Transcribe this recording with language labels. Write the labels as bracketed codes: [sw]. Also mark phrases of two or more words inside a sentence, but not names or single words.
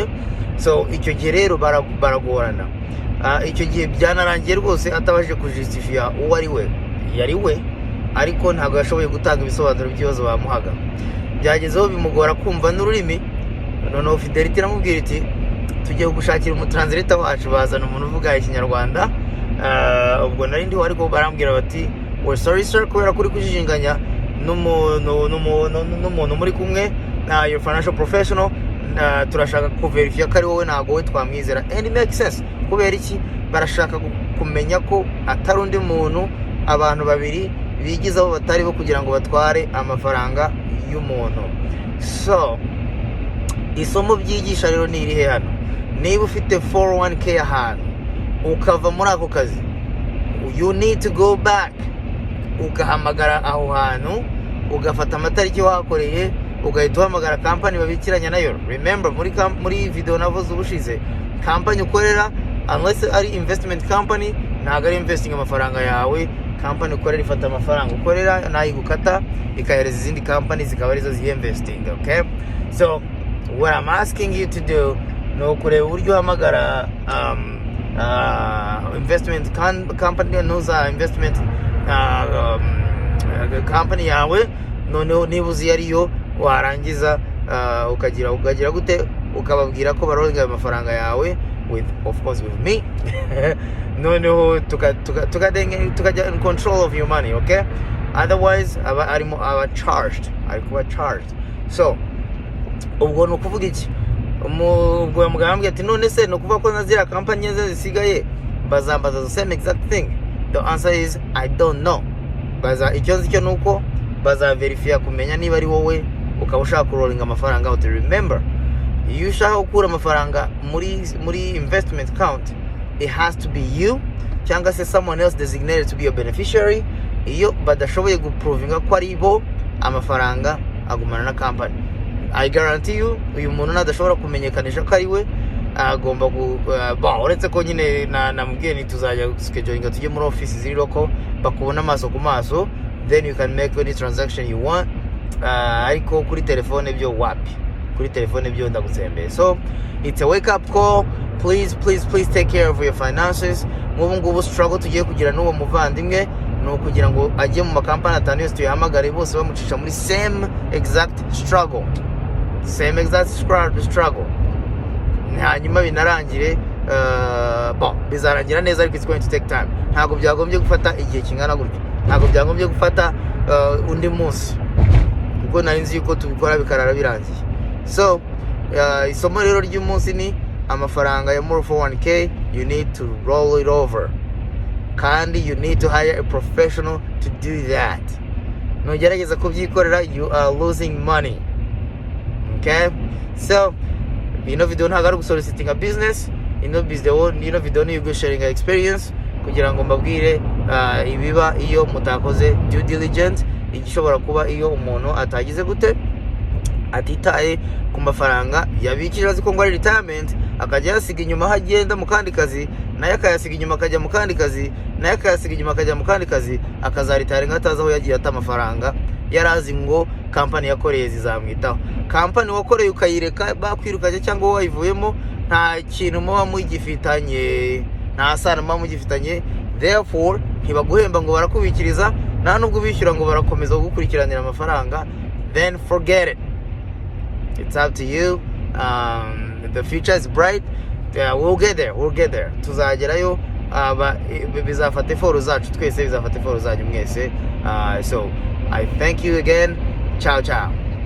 [rw] So icyo gihe rero baragorana. Icyo gihe byanarangiye rwose atabashije kujustifia uwo ari we, yari we, ariko ntabwo yashoboye gutanga ibisobanuro by'ibibazo bamuhaga. Byagezeho bimugora kumva n'ururimi, noneho Fidelity iramubwira iti tugiye gushakira umutranslator wacu, bazana umuntu uvuga ikinyarwanda. Ubwo nari ndiho, ariko barambwira bati [en] we're sorry sir, [rw] kubera kuri kujijinganya n'umuntu muri kumwe, [en] your financial professional, [rw] turashaka kuverifya ko ari wowe, ntabwo we twamwizera. [en] And it makes sense. [rw] Kubera iki? Barashaka kumenya ko atari undi muntu, abantu babiri bigizaho batari bo kugira ngo batware amafaranga y'umuntu. So isomo byigisha rero ni irihe hano? Niba ufite 401k ahantu ukava muri ako kazi, [en] you need to go back, [rw] ugahamagara aho hantu, ugafata amatariki wahakoreye, ugahita uhamagara company babikiranya nayo. Remember, muri video navuze ubushize, company ukorera unless ari [en] investment company, [rw] ntabwo ari investing amafaranga yawe. Company ukorera ifata amafaranga ukorera nayo gukata ikahereza izindi company zikaba arizo zi-investing. [en] Okay? So what I'm asking you to do [rw] no kureba uburyo uhamagara [en] investment company, [rw] nuza [en] investment company [rw] yawe, noneho niba uzi ariyo, warangiza ukagira gute, ukababwira ko baroga amafaranga yawe [en] of course with me. [rw] Noneho tukajya [en] in control of your money. Okay? [rw] Otherwise aba charged. So ubwo no kuvuga iki? Ubwo yamugambye ati none se no kuvuga ko nazira company ze zisigaye bazambaza [en] the same exact thing. The answer is I don't know. [rw] Baza icyo nzi cyo nuko baza verify kumenya niba ari wowe ukaba ushaka kurolinga amafaranga out. [en] Remember, [rw] iyo ushaka gukura amafaranga muri [en] investment account, it has to be you [rw] cyangwa se [en] someone else designated to be a beneficiary, [rw] iyo badashoboye guprovinga ko ari bo, amafaranga agumana na company. [en] I guarantee you [rw] uyu muntu nadashobora kumenyekanisha ko ari we, agomba uretse ko nyine namubwiye ni tuzajya schedulinga tujye muri office ziri loko bakubona amaso ku maso, [en] then you can make any transaction you want. [rw] Ariko kuri telefone byo wapi, kuri telefone byo ndagutsembeye. [en] So it's a wake up call. Please take care of your finances. [rw] Nk'ubu ngubu struggle tugiye kugira n'uwo muvandimwe ni ukugira ngo ajye mu makampani atanu yose tuyahamagare bose bamucisha muri [en] same exact struggle, [rw] hanyuma binarangire bizarangira neza, ariko [en] it's going to take time. [rw] Ntabwo byagombye gufata igihe kingana gutyo, ntabwo byagombye gufata undi munsi, kuko nari nzi yuko tubikora bikarara birangiye. [en] So [rw] isomo rero ry'umunsi ni amafaranga ya muri [en] 401k, you need to roll it over, kandi you need to hire a professional to do that. [rw] Nugerageza kubyikorera, [en] you are losing money. [rw] Okay, so ino video ntabwo ari gusoliciting [en] a business, [rw] ino video ni [en] you sharing an experience [rw] kugira ngo mbabwire ibiba iyo mutakoze due diligence, igishobora kuba iyo umuntu atagize gute, atitaye ku mafaranga yabikije, azi ko ngo ari retirement, akajya yasiga inyuma hagenda mu kandi kazi, naye akayasiga inyuma akajya mu kandi kazi, naye akayasiga inyuma akajya mu kandi kazi, akazaritara nkataza aho yagiye ata amafaranga yarazi ngo company yakoreye zizamwitaho. Company wakoreye ukayireka bakwirukanye cyangwa wayivuyemo, nta kintu muba mugifitanye, nta sano muba mugifitanye, therefore ntibaguhemba ngo barakubikiriza, nta nubwo bishyura ngo barakomeza gukurikiranira amafaranga, [en] then forget it. It's up to you. The future is bright. We'll get there. [rw] Tuzagerayo. Bizafata effort zacu twese, bizafata effort zanyu mwese. [en] So I thank you again. Ciao.